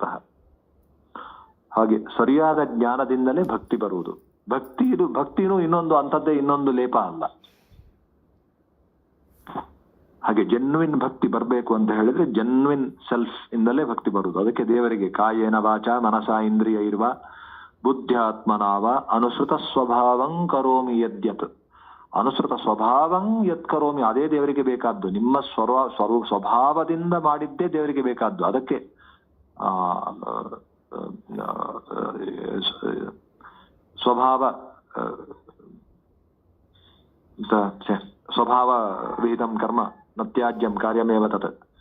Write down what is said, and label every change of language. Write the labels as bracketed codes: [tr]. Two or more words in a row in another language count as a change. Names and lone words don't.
[kn] ಹಾಗೆ ಸರಿಯಾದ ಜ್ಞಾನದಿಂದಲೇ ಭಕ್ತಿ ಬರುವುದು. ಭಕ್ತಿನೂ ಇನ್ನೊಂದು ಅಂಥದ್ದೇ, ಇನ್ನೊಂದು ಲೇಪ ಅಲ್ಲ. ಹಾಗೆ ಜೆನ್ವಿನ್ ಭಕ್ತಿ ಬರಬೇಕು ಅಂತ ಹೇಳಿದ್ರೆ [en] genuine self [kn] ಇಂದಲೇ ಭಕ್ತಿ ಬರುವುದು. ಅದಕ್ಕೆ ದೇವರಿಗೆ [sa] ಕಾಯೇನ ವಾಚ ಮನಸ ಇಂದ್ರಿಯ ಇರುವ ಬುದ್ಧ್ಯಾತ್ಮನಾವ ಅನುಸೃತ ಸ್ವಭಾವಂ ಕರೋಮಿ ಯದ್ಯತ್. ಅನುಸೃತ ಸ್ವಭಾವಂ ಯತ್ ಕರೋಮಿ, [kn] ಅದೇ ದೇವರಿಗೆ ಬೇಕಾದ್ದು. ನಿಮ್ಮ ಸ್ವಭಾವದಿಂದ ಮಾಡಿದ್ದೇ ದೇವರಿಗೆ ಬೇಕಾದ್ದು. [sa] ಅದಕ್ಕೆ ಸ್ವಭಾವ ವಿಹಿತಂ ಕರ್ಮ ನ ತ್ಯಾಜ್ಯಂ ಕಾರ್ಯಮೇವ ತತ್.